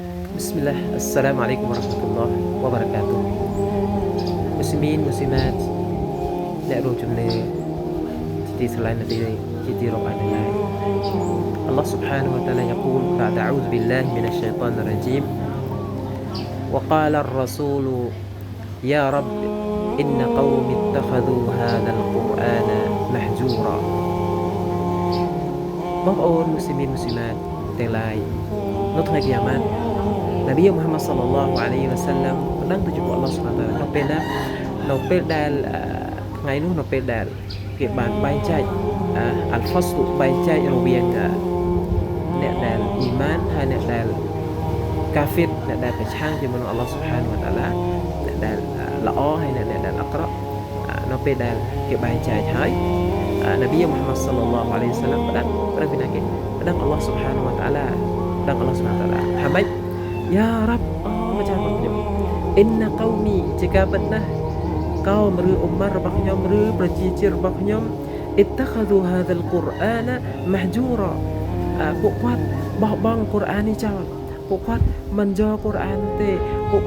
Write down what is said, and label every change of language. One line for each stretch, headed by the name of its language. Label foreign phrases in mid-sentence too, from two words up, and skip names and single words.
Arabic: بسم الله، السلام عليكم ورحمة الله وبركاته. مسلمين، مسلمات,
Khmer: អ្នករួមជំនឿជាទីស្រឡាញ់នាទីជាទីរាប់អានទាំងឡាយ
Arabic: الله سبحانه وتعالى يقول بعد أعوذ بالله من الشيطان الرجيم وقال الرسول يا رب إن قوم اتخذوا هذا القرآن محجورا
Khmer: បងប្អូន
Arabic: مسلمين مسلمات
Khmer: ទាំងឡាយនៅថ្ងៃគីយ៉ាម៉ាត់ នប៊ី Muhammad
Arabic: صلى الله عليه وسلم
Khmer: បណ្ដឹងទៅចំពោះ
Arabic: الله سبحانه وتعالى
Khmer: នៅពេលដែលថ្ងៃនោះនៅពេលដែលគេបានបែងចែកអលហ្វាស្លបែងចែករវាងអ្នកដែលអ៊ីម៉ានហើយអ្នកដែលកាហ្វិរអ្នកដែលប្រឆាំងជាមួយនឹង
Arabic: الله سبحانه وتعالى
Khmer: អ្នកដែលល្អហើយអ្នកដែលអាក្រក់ នៅពេលដែលគេបែងចែកហើយនប៊ី Muhammad
Arabic: صلى الله عليه وسلم
Khmer: បណ្ដឹងពីណាគេបណ្ដឹង
Arabic: الله سبحانه وتعالى
Khmer: ដឹង
Arabic: الله سبحانه وتعالى
Khmer: ថាម៉េច
Arabic: يا رب
Khmer: ម្ចាស់របស់ខ្ញុំ
Arabic: إن قومي
Khmer: ជាការពិតណាស់កោមឬអ៊ុម៉ារបស់ខ្ញុំឬប្រជាជាតិរបស់ខ្ញុំ
Arabic: اتخذوا هذا القرآن مهجورا
Khmer: ពួកគាត់បោះបង់កុរអាននេះចោលពួកគាត់មិនយកកុរអានទេពួក